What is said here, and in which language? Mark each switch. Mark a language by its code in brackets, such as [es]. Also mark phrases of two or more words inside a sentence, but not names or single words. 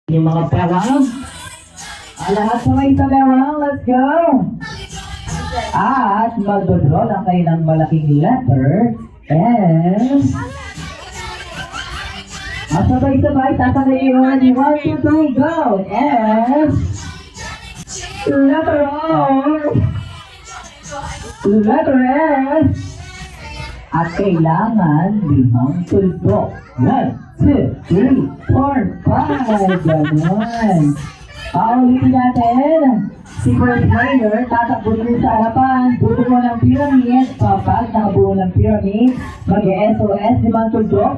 [tl] Yung mga parang. Lahat sabay sa bewang. [en] Let's go! [tl] At magdodraw ang kailang malaking letter. And... sabay-sabay, sasabay yung ready. [en] 1, 2, 3, go! And... letter O! Letter S! [tl] At kailangan limang tuldok. 1, 2, 3, 4, 5. Ganon. Paulitin natin. Si [en] first player, [tl] tatakbo rin sa harapan. Bubuo ng pyramid. Kapag nakabuo ng pyramid, mag-SOS, limang tuldok.